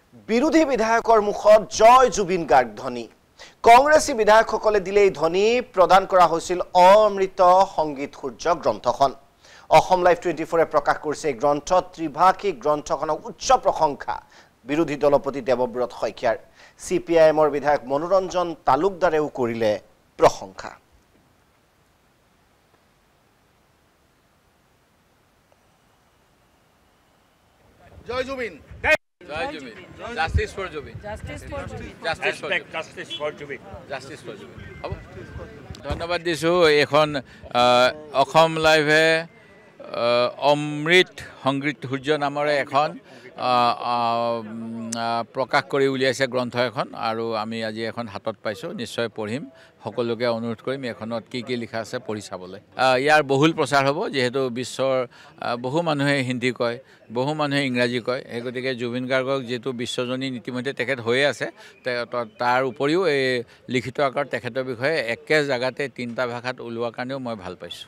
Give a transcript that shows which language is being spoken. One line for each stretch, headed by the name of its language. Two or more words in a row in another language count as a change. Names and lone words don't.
Assamese: বিৰোধী বিধায়কৰ মুখত জয় জুবিন গাৰ্গ ধ্বনি কংগ্ৰেছী বিধায়কসকলে দিলে এই ধ্বনি প্ৰদান কৰা হৈছিল অমৃত সংগীত সূৰ্য গ্ৰন্থখন অসম লাইভ 24 প্ৰকাশ কৰিছে এই গ্ৰন্থ ত্ৰিভাষিক গ্ৰন্থখনক উচ্চ প্ৰশংসা বিৰোধী দলপতি দেৱব্ৰত শইকীয়াৰ সিপিআইএমৰ বিধায়ক মনোৰঞ্জন তালুকদাৰেও কৰিলে প্ৰশংসা জয় জুবিন
English: Jai Jubin. Justice for Jubin. Justice for Jubin. Justice for Jubin. justice for Jubin. Justice for Jubin.
Assamese: হ'ব ধন্যবাদ দিছোঁ এখন অসম লাইভে অমৃত সংগীত সূৰ্য নামৰে এখন প্ৰকাশ কৰি উলিয়াইছে গ্ৰন্থ এখন আৰু আমি আজি এখন হাতত পাইছোঁ নিশ্চয় পঢ়িম সকলোকে অনুৰোধ কৰিম এখনত কি কি লিখা আছে পঢ়ি চাবলৈ ইয়াৰ বহুল প্ৰচাৰ হ'ব যেহেতু বিশ্বৰ বহু মানুহে হিন্দী কয় বহু মানুহে ইংৰাজী কয় এই গতিকে জুবিন গাৰ্গক যেহেতু বিশ্বজনী ইতিমধ্যে তেখেত হৈয়ে আছে তাৰ উপৰিও এই লিখিত আকাৰত তেখেতৰ বিষয়ে একে জাগাতে তিনিটা ভাষাত ওলোৱাৰ কাৰণেও মই ভাল পাইছোঁ